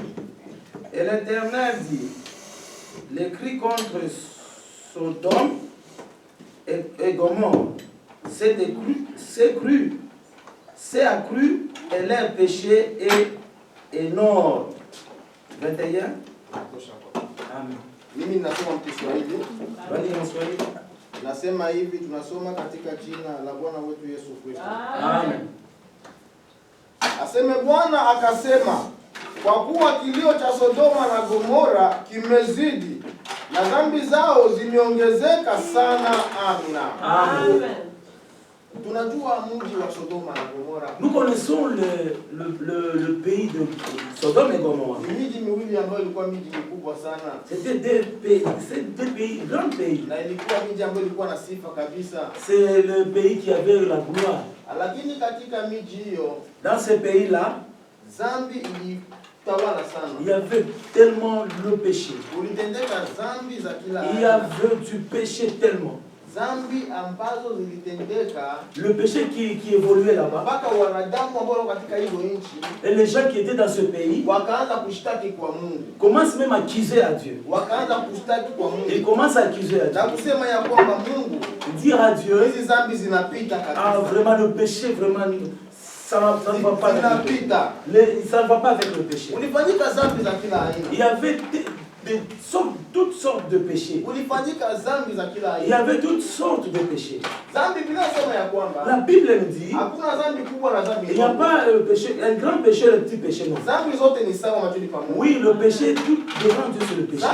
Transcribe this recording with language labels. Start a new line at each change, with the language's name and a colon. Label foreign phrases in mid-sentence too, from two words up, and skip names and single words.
French: Et l'Éternel dit, les cris contre Sodome et Gomorrhe, c'est accru et leur péché est énorme. 21. Amen.
Swahili: Mimi nasoma Kiswahili. Bali na Kiswahili. Nasema hivi, tunasoma katika jina la Bwana wetu Yesu Kristo. Amen. Aseme Bwana akasema, kwa kuwa kilio cha Sodoma na Gomora kimezidi na dhambi zao zimeongezeka sana. Amina. Amen. Tunajua mji wa Sodoma na Gomora.
French: Nous connaissons le pays de Sodome et Gomorrhe.
Swahili: Ni miji miwili ambayo ilikuwa miji mikubwa sana.
French: C'était deux pays, grands pays.
Swahili: Na ilikuwa miji ambayo ilikuwa na sifa kabisa.
French: C'est le pays qui avait la gloire.
Swahili: Lakini katika miji hiyo,
French: dans ce pays-là,
Swahili: dhambi ilitawala sana.
French: Il y avait tellement le péché.
Swahili: Ulitendeka dhambi za kila aina.
French: Il y avait du péché tellement.
Swahili: Zambi ambazo zilitendeka,
French: le péché qui évoluait là-bas,
Swahili: mpaka wanadamu ambao katika hiyo nchi,
French: et les gens qui étaient dans ce pays
Swahili: wakaanza kushtaki kwa Mungu,
French: commencent même à accuser à Dieu.
Swahili: Wakaanza kushtaki kwa Mungu,
French: ils commencent à accuser à Dieu,
Swahili: na kusema ya kwamba Mungu,
French: dire à Dieu,
Swahili: hizi zambi zinapita kabisa.
French: Ah, vraiment le péché, vraiment ça ne va pas avec ça ne va pas avec le péché.
Swahili: Ulifanyika zambi za kila aina.
French: Il y avait toutes sortes de péchés. Il y avait toutes sortes de péchés. La Bible nous dit il n'y a pas un grand péché et un petit péché. Non. Oui, le péché, tout devant Dieu c'est le péché.